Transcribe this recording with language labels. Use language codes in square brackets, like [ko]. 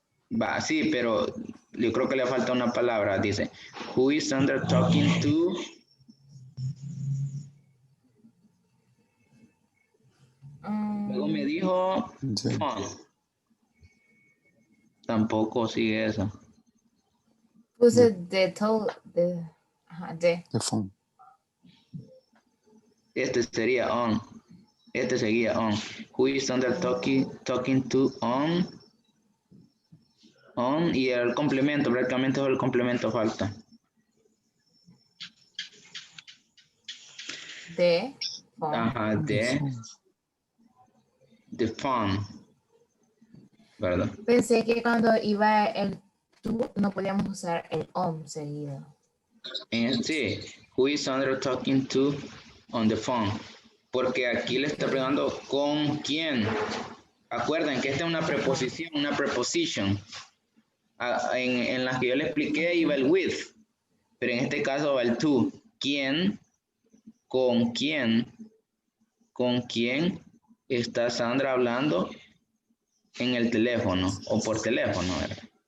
[es] Va, sí, pero yo creo que le falta una palabra. Dice, [en] who is Sandra talking to? [es] Luego me dijo [en] The, phone. [es] Tampoco sigue eso. Puse de, ajá, de. [en] the phone. [es] Este sería on. Este seguía on. [en] Who is Sandra talking to on? [es] On y el complemento, prácticamente el complemento falta. [en] De phone. [es] Ajá, [en] The phone. the phone. [es] ¿Verdad? Pensé que cuando iba el tú no podíamos usar el on seguido. Sí, [en] who is Sandra talking to on the phone? [es] Porque aquí le está preguntando con quién. Acuerden que esta es una preposición, una preposition. En las que yo le expliqué iba el with, pero en este caso va el to. ¿Quién? ¿Con quién? ¿Con quién está Sandra hablando en el teléfono o por teléfono? ¿Verdad?